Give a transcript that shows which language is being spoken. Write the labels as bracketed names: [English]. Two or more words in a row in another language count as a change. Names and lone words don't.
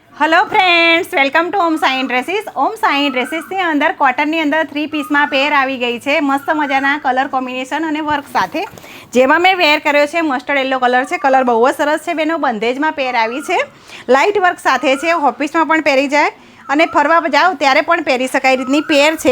[English] hello friends, welcome to [Gujarati] ओम साई ड्रेसीस। ओम साई ड्रेसीसની અંદર કોટનની અંદર 3 પીસમાં પેર આવી ગઈ છે મસ્ત મજાના [English] colour combination [Gujarati] અને વર્ક સાથે, જેમાં મેં વેર કર્યો છે [English] mustard yellow colour [Gujarati] છે। કલર બહુ જ સરસ છે બેનો। બંધેજમાં પેર આવી છે, [English] light work [Gujarati] સાથે છે, ઓફિસમાં પણ પહેરી જાય અને ફરવા જાઓ ત્યારે પણ પહેરી શકાય રીતની પેર છે।